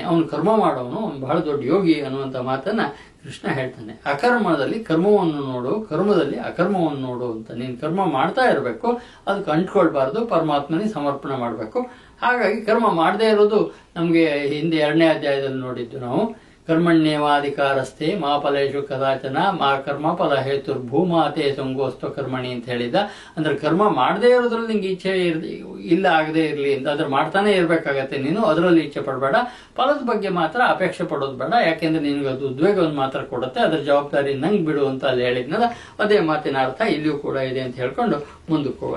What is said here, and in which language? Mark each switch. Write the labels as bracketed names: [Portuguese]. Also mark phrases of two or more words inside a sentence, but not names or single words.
[Kannada] ಅವನು ಕರ್ಮ ಮಾಡೋವನು, ಅವನು ಬಹಳ ದೊಡ್ಡ ಯೋಗಿ ಅನ್ನುವಂಥ ಮಾತನ್ನ ಕೃಷ್ಣ ಹೇಳ್ತಾನೆ. ಅಕರ್ಮದಲ್ಲಿ ಕರ್ಮವನ್ನು ನೋಡು, ಕರ್ಮದಲ್ಲಿ ಅಕರ್ಮವನ್ನು ನೋಡು ಅಂತ. ನೀನು ಕರ್ಮ ಮಾಡ್ತಾ ಇರಬೇಕು, ಅದಕ್ಕೆ ಅಂಟ್ಕೊಳ್ಬಾರ್ದು, ಪರಮಾತ್ಮನಿಗೆ ಸಮರ್ಪಣೆ ಮಾಡಬೇಕು. ಹಾಗಾಗಿ ಕರ್ಮ ಮಾಡದೇ ಇರೋದು ನಮಗೆ ಹಿಂದೆ 2ನೇ ಅಧ್ಯಾಯದಲ್ಲಿ ನೋಡಿದ್ದು ನಾವು. [Sanskrit] ಕರ್ಮಣ್ಯೇವಾಧಿಕಾರಸ್ಥೆ ಮಾ ಫಲೇಶು ಕದಾಚನ ಮಾ ಕರ್ಮ ಫಲ ಹೇತುರ್ಭೂಮಾತೆ ಸಂಗೋಸ್ತ ಕರ್ಮಣಿ [Kannada] ಅಂತ ಹೇಳಿದ. ಅಂದ್ರೆ ಕರ್ಮ ಮಾಡದೇ ಇರೋದ್ರಲ್ಲಿ ನಿಂಗೆ ಇಚ್ಛೆ ಇಲ್ಲ ಆಗದೆ ಇರಲಿ ಅಂತ. ಅದ್ರ ಮಾಡ್ತಾನೆ ಇರ್ಬೇಕಾಗತ್ತೆ ನೀನು, ಅದರಲ್ಲಿ ಇಚ್ಛೆ ಪಡಬೇಡ. ಫಲದ ಬಗ್ಗೆ ಮಾತ್ರ ಅಪೇಕ್ಷೆ ಪಡೋದು ಬೇಡ, ಯಾಕೆಂದ್ರೆ ನಿನ್ಗೆ ಅದು ಉದ್ವೇಗವನ್ನು ಮಾತ್ರ ಕೊಡುತ್ತೆ. ಅದ್ರ ಜವಾಬ್ದಾರಿ ನಂಗೆ ಬಿಡು ಅಂತ ಅಲ್ಲಿ ಹೇಳಿದ್ನಲ್ಲ, ಅದೇ ಮಾತಿನ ಅರ್ಥ ಇಲ್ಲಿಯೂ ಕೂಡ ಇದೆ ಅಂತ ಹೇಳ್ಕೊಂಡು ಮುಂದಕ್ಕೆ ಹೋಗೋಣ.